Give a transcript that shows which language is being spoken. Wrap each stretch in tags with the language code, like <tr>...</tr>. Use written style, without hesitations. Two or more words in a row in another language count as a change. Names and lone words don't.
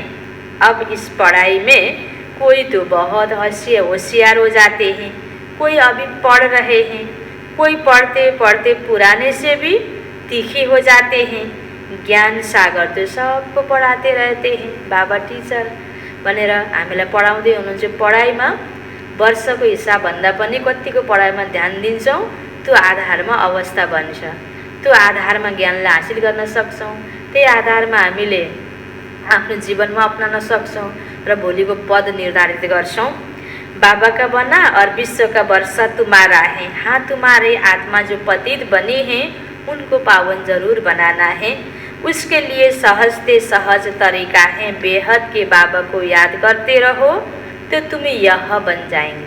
<hi>अब इस पढ़ाई में कोई तो बहुत होशियार हो जाते हैं, कोई अभी पढ़ रहे हैं, कोई पढ़ते पढ़ते पुराने से भी तीखे हो जाते हैं। ज्ञान सागर तो सबको पढ़ाते रहते हैं।</hi> <ne>बाबा टीचर भनेर हामीलाई पढाउँदै हुनुहुन्छ। पढाइमा वर्षको हिसाबभन्दा पनि कतिको पढाइमा ध्यान दिन्छौँ, त्यो आधारमा अवस्था बन्छ। त्यो आधारमा ज्ञानलाई हासिल गर्न सक्छौँ। त्यही आधारमा हामीले आफ्नो जीवनमा अपनाउन सक्छौँ र भोलिको पद निर्धारित गर्छौँ।</ne> <hi>बाबा का बना और विश्व का वर्षा तुम्हारा है। हाँ, तुम्हारे आत्मा जो पतित बने हैं उनको पावन जरूर बनाना है। उसके लिए सहज से सहज तरीका है, बेहद के बाबा को याद करते रहो तो तुम यह बन जाएंगे।</hi>